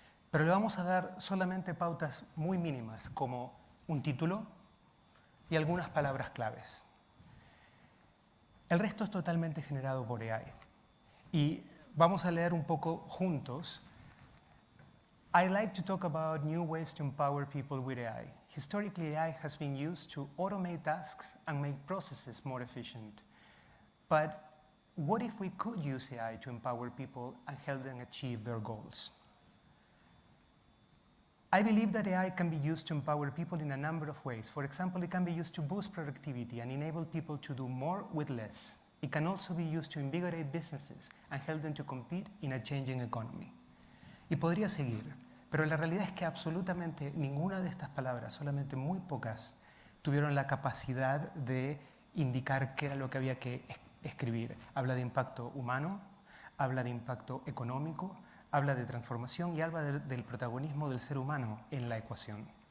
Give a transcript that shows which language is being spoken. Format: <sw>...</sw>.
<es>Pero le vamos a dar solamente pautas muy mínimas, como un título y algunas palabras claves. El resto es totalmente generado por AI. Y vamos a leer un poco juntos.</es> <en>I like to talk about new ways to empower people with AI. Historically, AI has been used to automate tasks and make processes more efficient. But what if we could use AI to empower people and help them achieve their goals? I believe that AI can be used to empower people in a number of ways. For example, it can be used to boost productivity and enable people to do more with less. It can also be used to invigorate businesses and help them to compete in a changing economy.</en> <es>Y podría seguir, pero la realidad es que absolutamente ninguna de estas palabras, solamente muy pocas, tuvieron la capacidad de indicar qué era lo que había que escribir. Habla de impacto humano, habla de impacto económico, habla de transformación y habla del protagonismo del ser humano en la ecuación.</es>